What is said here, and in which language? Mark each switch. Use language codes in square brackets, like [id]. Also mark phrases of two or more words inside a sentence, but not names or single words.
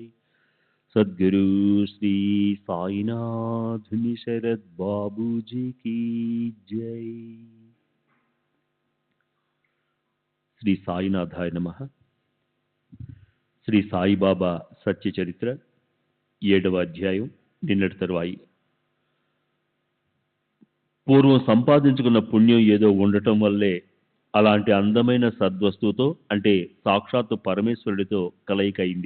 [hi] सद्गुरु श्री साईनाथ शरद बाबू जी की जय। [te] శ్రీ సాయినాథాయ నమః. శ్రీ సాయిబాబా సత్య చరిత్ర 7వ అధ్యాయం. నిన్నటి తరువాయి. పూర్వం సంపాదించుకున్న పుణ్యం ఏదో ఉండటం వల్లే అలాంటి అందమైన సద్వస్తువుతో అంటే సాక్షాత్తు పరమేశ్వరుడితో కలయిక అయింది.